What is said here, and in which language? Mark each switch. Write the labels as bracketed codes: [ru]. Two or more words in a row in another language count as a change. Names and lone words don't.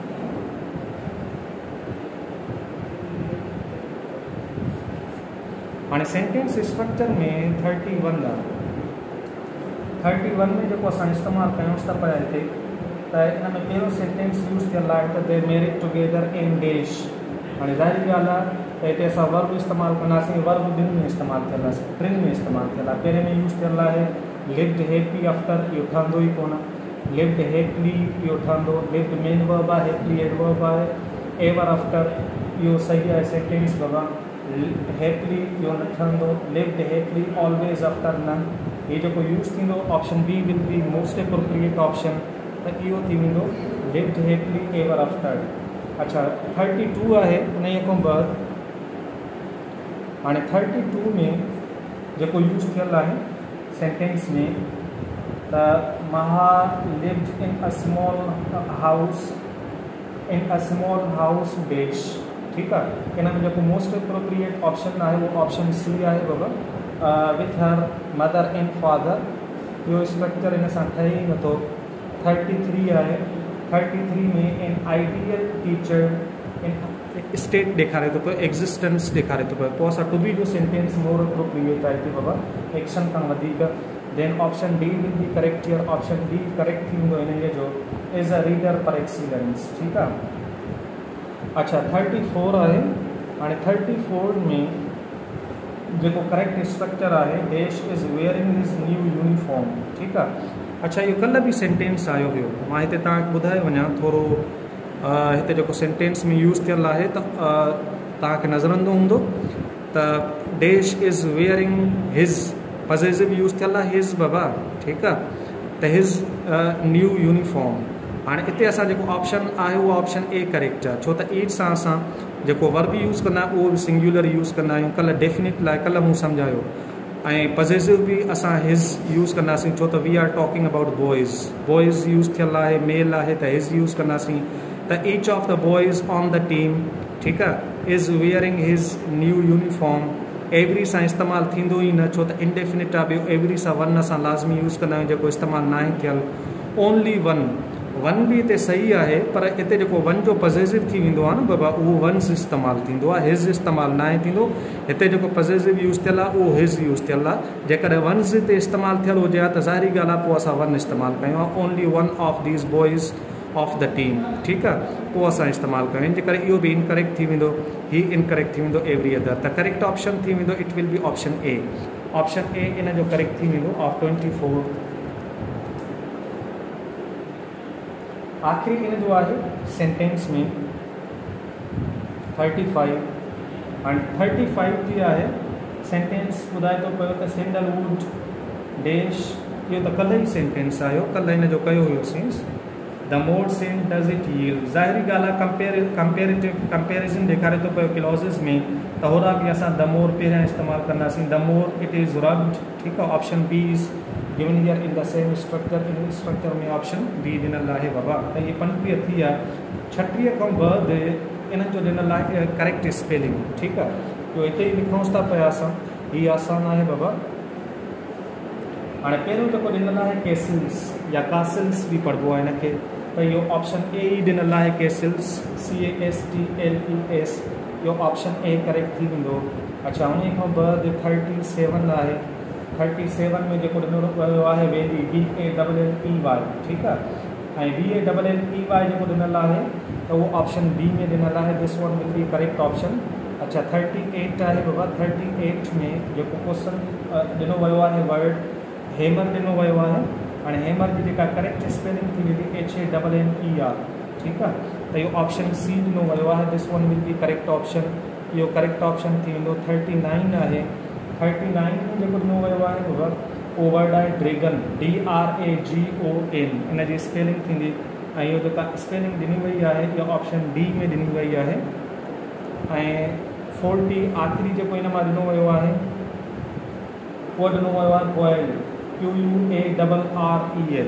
[sd] हाणे [en] sentence structure [sd] में 31 आहे 31 में जेको असां इस्तेमालु कयूंसि था पिया हिते त इन में कहिड़ो [en] sentence use [sd] थियल आहे त [en] they married together [sd] इन डैश हाणे ज़ाहिरी ॻाल्हि आहे त हिते असां वर्ब इस्तेमालु कंदासीं वर्ब ॿिनि में इस्तेमालु थियल आहे टिनि में इस्तेमालु थियल आहे पहिरें में यूज़ थियल आहे [en] lived happy after [sd] इहो ठहंदो ई कोन [en] lived happily [sd] इहो ठहंदो [en] lived main verb [sd] आहे [en] happily adverb [sd] आहे [en] ever after [sd] इहो सही आहे सेंटेंस बाबा हैप्पली इहो न ठहंदो [en] lived happily always after none [sd] ये जेको यूज़ थींदो [en] option B will be most appropriate option [sd] त इहो थी वेंदो [en] lived happily ever after [sd] अच्छा 32 आहे उन खां बाद हाणे 32 में जेको यूज़ थियल आहे सेंटेंस में त [en] Maha lived in a small house dash [sd] ठीकु आहे इन में जेको [en] most appropriate option [sd] आहे उहो [en] option C [sd] आहे बाबा [en] with her mother and father [sd] इहो स्ट्रक्चर इन सां ठहे ई नथो 33 आहे 33 में [en] an ideal teacher in state [sd] ॾेखारे थो पियो एग्ज़िस्टेंस ॾेखारे थो पियो पोइ असां [en] to be [sd] जो [en] sentence more appropriate [sd] आहे हिते बाबा एक्शन खां वधीक [en] then option D will be correct here option D correct [sd] थी वेंदो इन जो [en] is a reader for excellence [sd] ठीकु आहे अच्छा 34 आहे हाणे 34 में जेको [en] correct structure [sd] आहे [en] dash is wearing his new uniform [sd] ठीकु आहे अच्छा इहो कल्ह बि सेंटेंस आयो हुयो मां हिते तव्हांखे ॿुधाए वञा थोरो हिते जेको सेंटेंस में यूज़ थियल आहे त तव्हांखे नज़र ईंदो हूंदो त [en] dash is wearing his possessive use [sd] थियल आहे हिज बाबा ठीकु आहे त हिज [en] new uniform [sd] हाणे हिते असां जेको ऑप्शन आहे उहो [en] option A correct [sd] आहे छो त ईट सां असां जेको [en] verb use [sd] कंदा आहियूं उहो बि [en] singular use [sd] कंदा आहियूं कल्ह डेफिनिट लाइ कल्ह मूं सम्झायो ऐं पॉज़ेसिव बि असां [en] his use [sd] कंदासीं छो त [en] we are talking about boys [sd] यूज़ थियल आहे मेल आहे त [en] his use [sd] कंदासीं त [en] each of the boys on the team [sd] ठीकु आहे [en] is wearing his new uniform every [sd] सां इस्तेमालु थींदो ई न छो त इनडेफिनिट आहे ॿियो एवरी सां वन असां लाज़मी यूज़ कंदा आहियूं जेको इस्तेमालु न आहे थियल [en] only one [sd] बि हिते सही आहे पर हिते जेको वन जो पॉज़ेसिव थी वेंदो आहे न बाबा उहो वन्स इस्तेमालु थींदो आहे हिज इस्तेमालु न आहे थींदो हिते जेको [en] possessive use [sd] थियल आहे उहो [en] his use [sd] थियल आहे जेकॾहिं वन्स हिते इस्तेमालु थियल हुजे हा त ज़ाहिरी ॻाल्हि आहे पोइ असां वन इस्तेमालु कयूं आहे [en] only one of these boys of the team [sd] ठीकु आहे पोइ असां इस्तेमालु कयूं जे करे इहो बि इनकरेक्ट थी वेंदो ही इनकरेक्ट थी वेंदो [en] every other [sd] त [en] correct option [sd] थी वेंदो [en] it will be option A [sd] इन जो करेक्ट थी वेंदो ऑफ 24 आख़िरी इन जो आहे सेंटेंस में 35 एंड 35 जी आहे सेंटेंस ॿुधाए थो पियो त [en] sandalwood dash [sd] इहो त कल्ह ई सेंटेंस आयो कल्ह इन जो कयो हुयोसीं [en] the more scent does it yield [sd] ज़ाहिरी ॻाल्हि आहे कंपेरिज़न ॾेखारे थो पियो क्लॉज़िस में त होॾा बि असां [en] the more [sd] पहिरियां इस्तेमालु कंदासीं [en] the more it is rubbed [sd] ठीकु आहे [en] option B is given here in the same structure [sd] इन स्ट्रक्चर में [en] option B [sd] ॾिनल आहे बाबा त इहे 35 थी आहे 36 खां बाद इन्हनि जो ॾिनल आहे [en] correct spelling [sd] ठीकु आहे जो हिते ई लिखूंसि था पिया असां हीअ आसान आहे बाबा हाणे पहिरियों जेको ॾिनल आहे केसिल्स या कासिल्स बि पढ़िबो आहे हिनखे त इहो [en] option A [sd] ई ॾिनल आहे केसिल्स CASTLES इहो [en] option A correct [sd] थी वेंदो अच्छा उन खां बाद 37 आहे 37 में जेको ॾिनो वियो आहे वेंदी VALLEY ठीकु आहे ऐं VALLEY जेको ॾिनल आहे त उहो [en] option B [sd] में ॾिनल आहे [en] this one will be correct option [sd] अच्छा 38 आहे बाबा। 38 में जेको क्वेश्चन ॾिनो वियो आहे [en] word hammer [sd] ॾिनो वियो आहे। हाणे हेमर जी जेका [en] correct spelling [sd] थी वेंदी HAMMER। ठीकु आहे, त इहो [en] option C [sd] ॾिनो वियो आहे। [en] this one will be correct option. [sd] इहो [en] correct option [sd] थी वेंदो 39 आहे। 39 में जेको ॾिनो वियो आहे बाबा उहो वर्ड आहे ड्रैगन, DRAGON। इन जी स्पेलिंग थींदी ऐं इहो जेका स्पेलिंग ॾिनी वई आहे इहा [en] option D [sd] में ॾिनी वई आहे। ऐं 40 आख़िरी जेको इन मां ॾिनो वियो आहे उहो ॾिनो वियो आहे बॉयल, QUARREL।